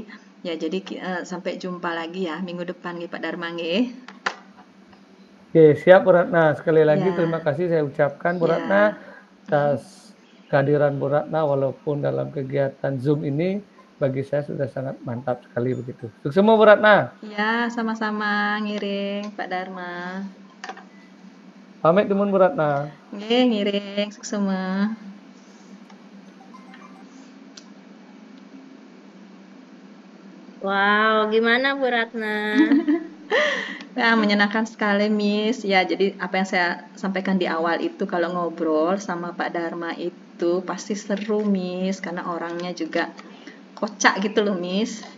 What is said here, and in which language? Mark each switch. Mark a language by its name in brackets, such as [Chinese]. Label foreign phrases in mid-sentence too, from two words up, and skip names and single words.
[Indonesian] Ya, jadi sampai jumpa lagi ya minggu depan nih Pak Dharma nggih. Oke, siap, Bu Ratna. Sekali lagi terima Ya, kasih saya ucapkan, Bu ya, Ratna, atas kehadiran Bu Ratna walaupun dalam kegiatan Zoom ini bagi saya sudah sangat mantap sekali begitu. Sukses semua, Bu Ratna. ya, sama-sama ngiring Pak Dharma. [Balinese] Pamit Dumun, [Indonesian] Bu Ratna. [Balinese] Nggih, ngiring semua. [Indonesian] Wow, gimana Bu Ratna? Ya, menyenangkan sekali, Miss. Ya, jadi apa yang saya sampaikan di awal itu kalau ngobrol sama Pak Dharma itu pasti seru, Miss, karena orangnya juga kocak gitu loh, Miss.